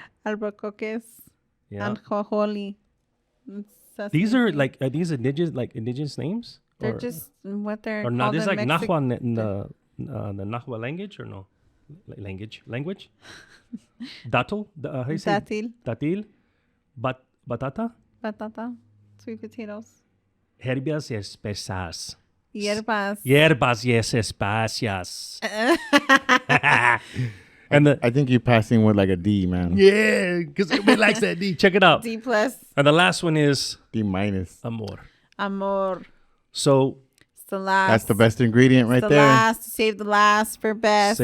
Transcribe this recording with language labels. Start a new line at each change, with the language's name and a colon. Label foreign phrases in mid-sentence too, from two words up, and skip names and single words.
Spanish: Albaricoques,
English: Yeah.
Spanish: alcoholi.
English: These are like, are these indigenous names? They're Or- just what they're or called not? This is in like Mexico. Nahua, the Nahua language or no? Language? Datil? How do you say?
Spanish: Dátil, Datil? Batata?
English: batata, sweet potatoes,
Spanish: Hierbas espesas. hierbas. Hierbas especias.
English: And I think you're passing with like a D, man. yeah, because everybody likes that D. Check it out. D plus, And the last one is D minus.
Spanish: amor. amor.
English: So It's the last. That's the best ingredient right the there. last. Save the last for best.